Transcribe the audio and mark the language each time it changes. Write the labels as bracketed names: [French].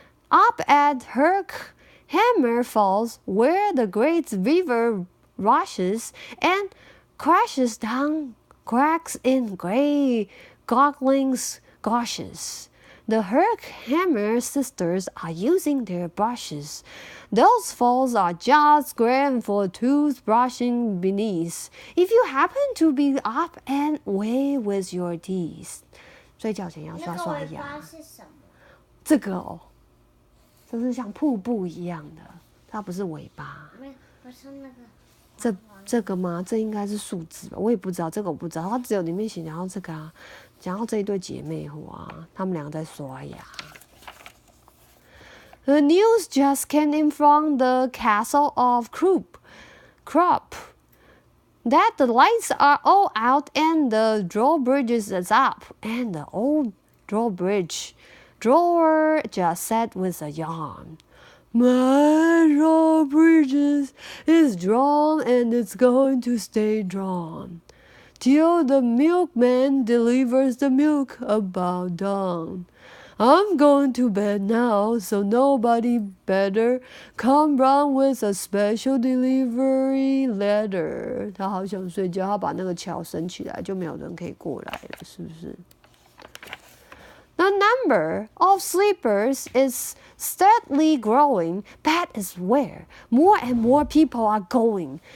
[English] Up at Hammer Falls, where the great river rushes and crashes down cracks in gray goggling gushes.The Hammer sisters are using their brushes. Those falls are just grand for toothbrushing beneath. If you happen to be up and away with your teeth. [Chinese] 睡觉前要刷刷牙。那个尾巴是什么？这个哦，这是像瀑布一样的，它不是尾巴。不是那个。这个吗？这应该是树枝吧？我也不知道，这个我不知道。它只有里面写讲到这个啊，讲到这一对姐妹花，她们两个在刷牙。 [English] The news just came in from the castle of Krupp that the lights are all out and the drawbridge is up, and the old drawer just said with a yawn.My drawbridge is drawn and it's going to stay drawn till the milkman delivers the milk about dawn. I'm going to bed now, so nobody better come round with a special delivery letter. [Chinese] 他好想睡觉，他把那个桥升起来，就没有人可以过来了，是不是？ [English] The number of sleepers is steadily growing. That is where more and more people are going.